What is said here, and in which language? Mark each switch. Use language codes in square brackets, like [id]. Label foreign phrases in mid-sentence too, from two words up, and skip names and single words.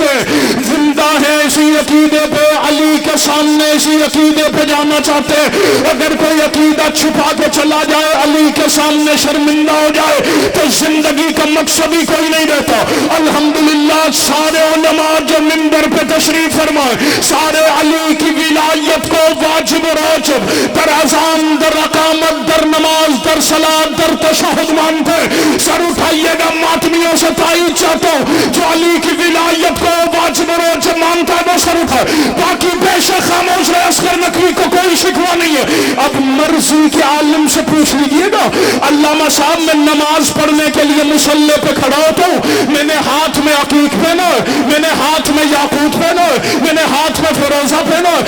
[ur] زندہ ہے اسی عقیدے پہ, علی کے سامنے اسی عقیدے پہ جانا چاہتے. اگر کوئی عقیدہ چھپا کے چلا جائے علی کے سامنے شرمندہ ہو جائے تو زندگی کا مقصد ہی کوئی نہیں رہتا. الحمدللہ سارے علماء جو منبر پہ تشریف فرمائے سارے علی کی ولایت کو واجب و راجب [fa] در اذان در اقامت در نماز در صلاۃ در تشہد [ur] مانتے. سر اٹھائیے گا ماتمیوں سے تائید چاہتا ہوں جو علی کی ولایت کو واجب و راجب مانتا ہے وہ سر اٹھائے. باقی بے شک خاموش رہے. اصغر نقوی کو کوئی شکوہ نہیں ہے. اب مرضی کے عالم سے پوچھ لیجیے گا علامہ صاحب میں نماز پڑھنے کے لیے مصلی پہ کھڑا ہوتا ہوں, میں نے ہاتھ میں عقیق پہنا ہے, میں نے ہاتھ میں یاقوت پہنا ہے, میں نے ہاتھ میں فیروزہ پہنا ہے.